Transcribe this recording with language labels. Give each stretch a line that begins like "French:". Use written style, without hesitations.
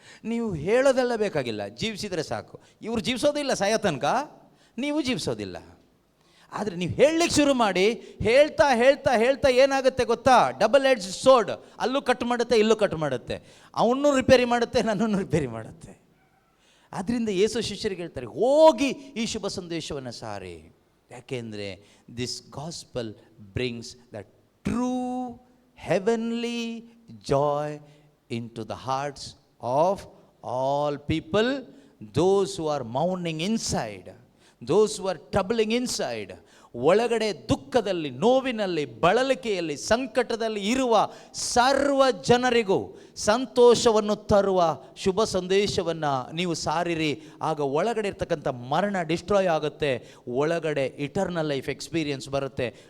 Kannada: ನೀವು ಹೇಳೋದೆಲ್ಲ ಬೇಕಾಗಿಲ್ಲ, ಜೀವಿಸಿದರೆ ಸಾಕು. ಇವ್ರು ಜೀವಿಸೋದಿಲ್ಲ ಸಾಯೋ ತನಕ, ನೀವು ಜೀವಿಸೋದಿಲ್ಲ. ಆದರೆ ನೀವು ಹೇಳಲಿಕ್ಕೆ ಶುರು ಮಾಡಿ, ಹೇಳ್ತಾ ಹೇಳ್ತಾ ಹೇಳ್ತಾ ಏನಾಗುತ್ತೆ ಗೊತ್ತಾ? ಡಬಲ್ ಎಡ್ಜ್ ಸೋರ್ಡ್, ಅಲ್ಲೂ ಕಟ್ ಮಾಡುತ್ತೆ, ಇಲ್ಲೂ ಕಟ್ ಮಾಡುತ್ತೆ. ಅವನ್ನೂ ರಿಪೇರಿ ಮಾಡುತ್ತೆ, ನನ್ನನ್ನು ರಿಪೇರಿ ಮಾಡುತ್ತೆ. ಆದ್ದರಿಂದ ಯೇಸು ಶಿಷ್ಯರಿಗೆ ಹೇಳ್ತಾರೆ, ಹೋಗಿ ಈ ಶುಭ ಸಂದೇಶವನ್ನು ಸಾರಿ. ಯಾಕೆಂದರೆ
English: This gospel brings the true heavenly joy into the hearts of all people, those who are mourning inside, those who are troubling inside.
Kannada: ಒಳಗಡೆ ದುಃಖದಲ್ಲಿ, ನೋವಿನಲ್ಲಿ, ಬಳಲಿಕೆಯಲ್ಲಿ, ಸಂಕಟದಲ್ಲಿ ಇರುವ ಸರ್ವ ಜನರಿಗೂ ಸಂತೋಷವನ್ನು ತರುವ ಶುಭ ಸಂದೇಶವನ್ನು ನೀವು ಸಾರಿರಿ. ಆಗ ಒಳಗಡೆ ಇರ್ತಕ್ಕಂಥ ಮರಣ ಡಿಸ್ಟ್ರಾಯ್ ಆಗುತ್ತೆ, ಒಳಗಡೆ ಇಟರ್ನಲ್ ಲೈಫ್ ಎಕ್ಸ್ಪೀರಿಯನ್ಸ್ ಬರುತ್ತೆ.